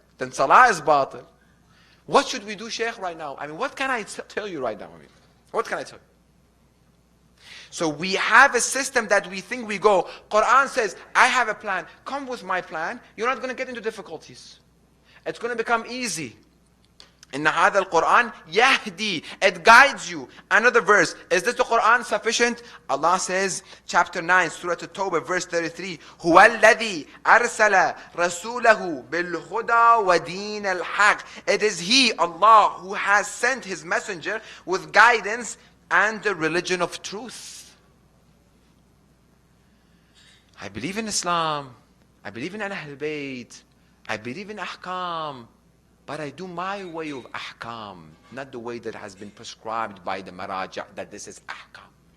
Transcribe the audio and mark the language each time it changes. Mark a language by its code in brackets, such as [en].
[en] Then salah is batil. What should we do, Sheikh, right now? I mean, what can I tell you right now? I mean, what can I tell you? So we have a system that we think we go. Quran says, I have a plan. Come with my plan. You're not going to get into difficulties. It's going to become easy. [ar] In هذا القرآن يهدي. [en] It guides you. Another verse. Is this the Quran sufficient? Allah says, chapter 9, Surah At-Tawbah, verse 33. [ar] هو الذي أرسل رسوله بالهدى ودين الحق. [en] It is He, Allah, who has sent His messenger with guidance and the religion of truth. I believe in Islam. I believe in Ahlul Bayt. I believe in ahkam. But I do my way of ahkam, not the way that has been prescribed by the maraja, that this is ahkam.